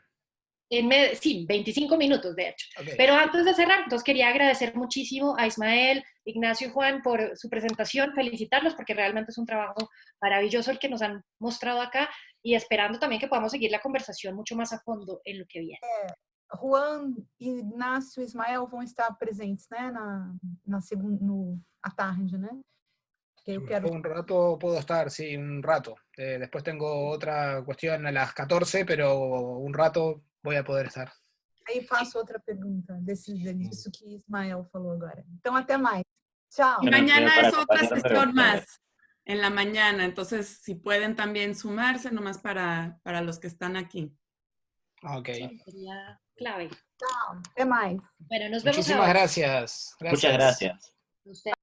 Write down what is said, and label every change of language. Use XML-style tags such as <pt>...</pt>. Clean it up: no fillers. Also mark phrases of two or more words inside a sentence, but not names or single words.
<es>Sí, 25 minutos de hecho. Okay. Pero antes de cerrar, entonces quería agradecer muchísimo a Ismael, Ignacio y Juan por su presentación, felicitarlos porque realmente es un trabajo maravilloso el que nos han mostrado acá, y esperando también que podamos seguir la conversación mucho más a fondo en lo que viene.</es> <pt>Juan, Ignacio e Ismael vão estar presentes, né, à tarde, né? Que eu quero...</pt> <es>Un rato puedo estar, sí, un rato. Después tengo otra cuestión a las 14, pero un rato voy a poder estar.</es> <pt>Aí faço outra pergunta disso que Ismael falou agora. Então, até mais.</pt> <es>Chao. Y mañana es otra sesión más, en la mañana. Entonces, si pueden también sumarse, nomás para los que están aquí. Ok. Sí, sería clave. Chao.</es> <pt>Até mais.</pt> <es>Bueno, nos vemos Muchísimas ahora. gracias. Muchas gracias. Usted.</es>